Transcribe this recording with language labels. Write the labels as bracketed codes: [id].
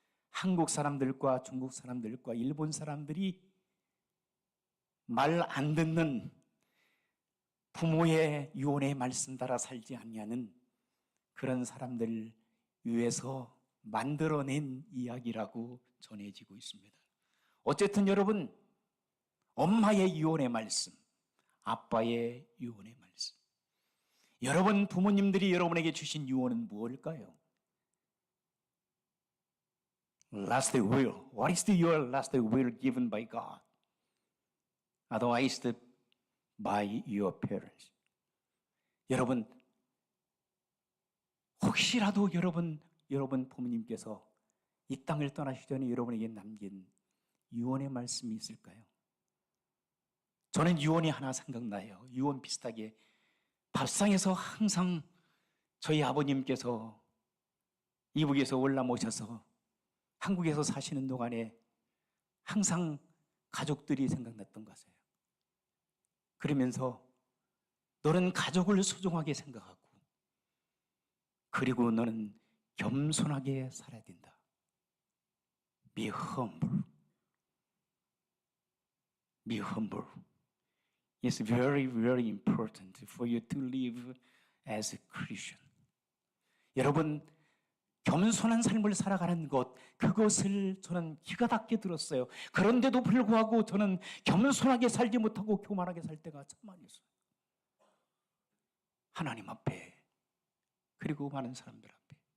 [ko] 한국 사람들과 중국 사람들과 일본 사람들이 말 안 듣는 부모의 유언의 말씀 따라 살지 아니하는 그런 사람들 위해서 만들어낸 이야기라고 전해지고 있습니다. 어쨌든 여러분, 엄마의 유언의 말씀, 아빠의 유언의 말씀, 여러분 부모님들이 여러분에게 주신 유언은 무엇일까요? [en] Last will. What is your last will given by God? Advised by your parents. [ko] 여러분, 혹시라도 여러분 부모님께서 이 땅을 떠나시기 전에 여러분에게 남긴 유언의 말씀이 있을까요? 저는 유언이 하나 생각나요. 유언 비슷하게 밥상에서 항상 저희 아버님께서 이북에서 올라오셔서 한국에서 사시는 동안에 항상 가족들이 생각났던 것이에요. 그러면서 너는 가족을 소중하게 생각하고 그리고 너는 겸손하게 살아야 된다. [en] Be humble. Be humble. It's very, very important for you to live as a Christian. [ko] 여러분, 겸손한 삶을 살아가는 것, 그것을 저는 기가 닿게 들었어요. 그런데도 불구하고 저는 겸손하게 살지 못하고 교만하게 살 때가 참 많이 있어요. 하나님 앞에, 그리고 많은 사람들 앞에.